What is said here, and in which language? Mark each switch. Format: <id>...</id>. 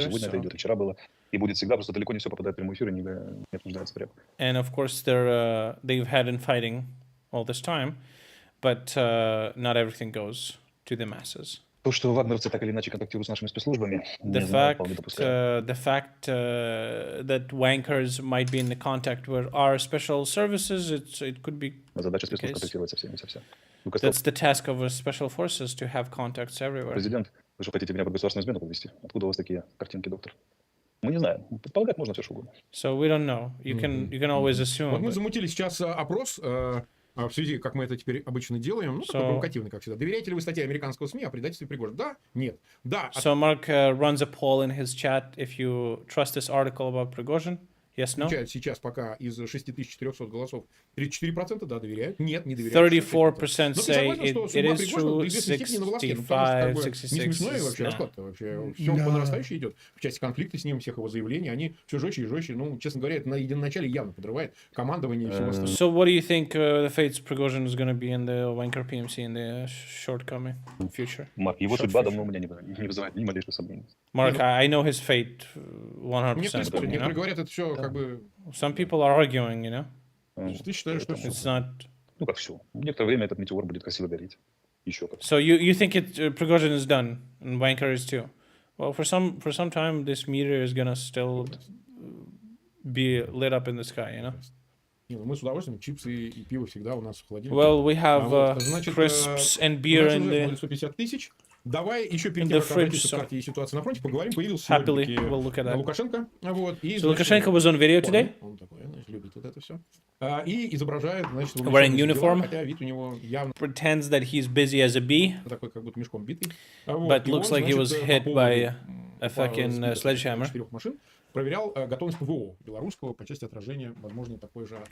<ru>Сегодня это идет, и вчера было. И будет всегда, просто далеко не все попадает в прямой эфир и не обсуждается прямо.</ru> <en>And of course they've had in fighting all this time, but not everything goes to the masses.</en> <ru>То, что вагнеровцы так или иначе контактируют с нашими спецслужбами,</ru> <en>The fact that wankers might be in the contact with our special services, it could be.</en> <ru>Задача спецслужб контактировать со всеми, со всем.</ru> <en>That's the task of our special forces to have contacts everywhere.</en> <ru>Президент, вы что, хотите меня под государственную измену подвести? Откуда у вас такие картинки, доктор? Мы не знаем. Предполагать можно все, что угодно.</ru> <en>So we don't know. You can always assume.</en> <ru>Вот мы замутили сейчас опрос в связи, как мы это теперь обычно делаем, ну, такой провокативный, как всегда. Доверяете ли вы статье американского СМИ о предательстве Пригожина? Да? Нет. Да.</ru> <en>So Mark runs a poll in his chat if you trust this article about Prigozhin. Yes, no?</en> <ru>Сейчас пока из 6400 голосов 34% да, доверяют. Нет, не доверяют.</ru> <en>34% say it is true, 65, 66.</en> <ru>Не смешной вообще расклад-то вообще. Все по нарастающей идет. В части конфликта с ним, всех его заявлений, они все жестче и жестче. Ну, честно говоря, это на единоначале явно подрывает командование и всего остального.</ru> <en>So what do you think the fates Prigozhin is going to be in the Wanker PMC in the shortcoming future?</en> <ru>Марк, его судьба давно у меня не вызывает ни малейшего сомнения.</ru> <en>Mark, I know his fate 100%.</en> <ru>Некоторые говорят, это все как бы...</ru> <en>Some people are arguing, you know?</en> <ru>Ты считаешь, что</ru> <en>it's not...</en> <ru>Ну как все. Некоторое время этот метеор будет красиво гореть. Еще как.</ru> <en>So you think Prigozhin is done and Wanker is too? Well, for some time this meteor is gonna still be lit up in the sky, you know?</en> <ru>Не, ну мы с удовольствием чипсы и пиво всегда у нас в холодильнике.</ru> <en>Well, we have crisps and beer in the...</en> <ru>150 тысяч. Давай еще перед тем, как обратиться к карте и ситуации на фронте, поговорим. Появился сегодня Лукашенко. Вот, и,</ru> <en>so Lukashenko was on video today?</en> <ru>Он такой, значит, любит вот это все. И изображает, значит,</ru> <en>wearing uniform,</en> <ru>хотя вид у него явно...</ru> <en>pretends that he's busy as a bee,</en> <ru>такой, как будто мешком битый.</ru> <en>But looks like he was hit by a fucking sledgehammer.</en> <ru>Проверял готовность ПВО белорусского по части отражения возможно такой же.</ru>